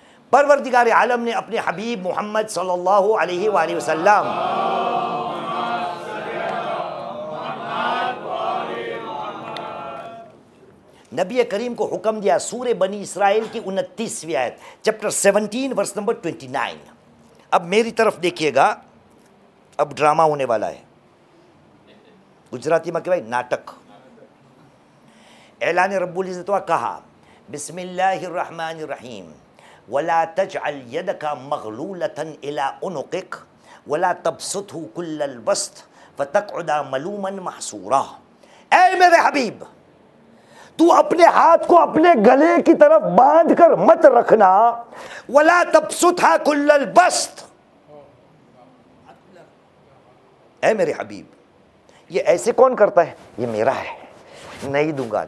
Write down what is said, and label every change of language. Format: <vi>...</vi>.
<ur>پروردگار عالم نے اپنے حبیب محمد صلی اللہ علیہ وآلہ وسلم نبی کریم کو حکم دیا, سورہ بنی اسرائیل کی 29ویں آیت, چپٹر 17 ورس نمبر 29. اب میری طرف دیکھیے گا, اب ڈرامہ ہونے والا ہے. گجراتی میں کہ بھائی ناٹک. اعلان رب العزت کہا</ur> <ar>بسم اللہ الرحمن الرحیم ولا تجعل يدك مغلولة الى عنقك ولا تبسطه كل البسط فتقعد ملوما محصورا.</ar> <ur>اے میرے حبیب تو اپنے ہاتھ کو اپنے گلے کی طرف باندھ کر مت رکھنا.</ur> <ar>ولا تبسطها كل البسط.</ar> <ur>اے میرے حبیب یہ ایسے کون کرتا ہے؟ یہ میرا ہے, نہیں دوں گا.</ur>